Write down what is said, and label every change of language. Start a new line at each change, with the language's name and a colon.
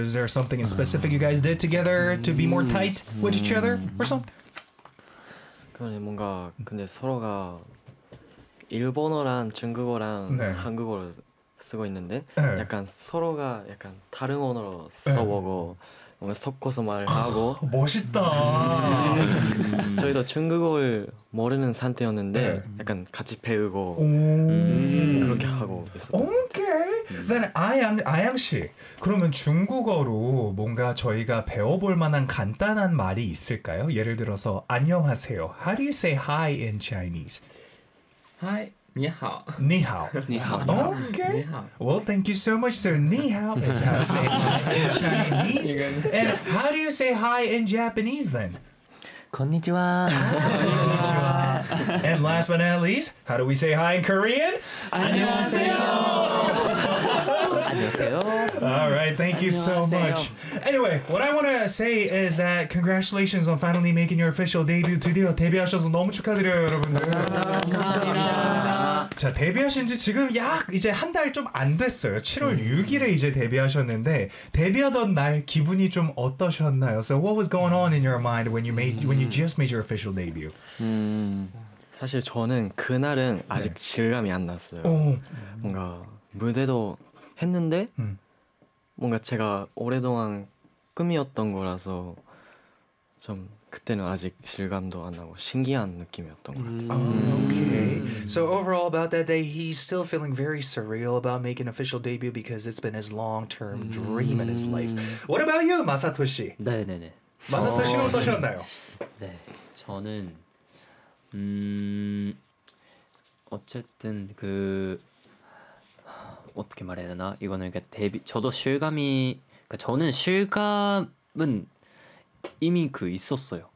English: Is there something in specific you guys did together to be more tight with each other or something?
Korean: 그러니 뭔가 근데 서로가 일본어랑 중국어랑 네. 한국어를 쓰고 있는데 네. 약간 서로가 약간 다른 언어로 써보고 네. 뭔가 섞어서 말을 하고 멋있다. 저희도 중국어를 모르는 상태였는데 네. 약간 같이 배우고 그렇게 하고 있었어요. 오케이.
English: Then I am
Korean: 씨. 그러면 중국어로 뭔가 저희가 배워볼 만한 간단한 말이 있을까요? 예를 들어서 안녕하세요.
English: How do you say hi in Chinese? Hi.
Chinese: 你好你好
English: Okay. Well, thank you so much, sir. 你好 is how to say hi in Chinese. And how do you say hi in Japanese then?
Japanese: Konnichiwa. Konnichiwa.
English: And last but not least, how do we say hi in Korean?
Korean: 안녕하세요. 안녕하세요.
English: All right, thank you so much. Anyway, what I want to say is that congratulations on finally making your official debut.
Korean: 드디어 데뷔하셔서 너무 축하드려요, 여러분들. 감사합니다. 자, 데뷔하신 지 지금 약 이제 한 달 좀 안 됐어요. 7월 6일에 이제 데뷔하셨는데 데뷔하던 날 기분이 좀 어떠셨나요?
English: So what was going on in your mind when you just made your official debut?
Korean: 사실 저는 그날은 아직 네. 실감이 안 났어요. 오. 뭔가 무대도 했는데 뭔가 제가 오랫동안 꿈이었던 거라서 좀 그때는 아직 실감도 안 나고 신기한 느낌이었던 것 같아요.
English: Okay. So overall about that day, he's still feeling very surreal about making official debut because it's been his long-term dream in his life. What about you, Masato 씨?
Korean: 네네네. 마사토 씨는 어떠셨나요? 네, 저는 어쨌든 그 어떻게 말해야 되나? 이거는 그러니까 데뷔 저도 실감이 그러니까 저는 실감은 이미 그 있었어요.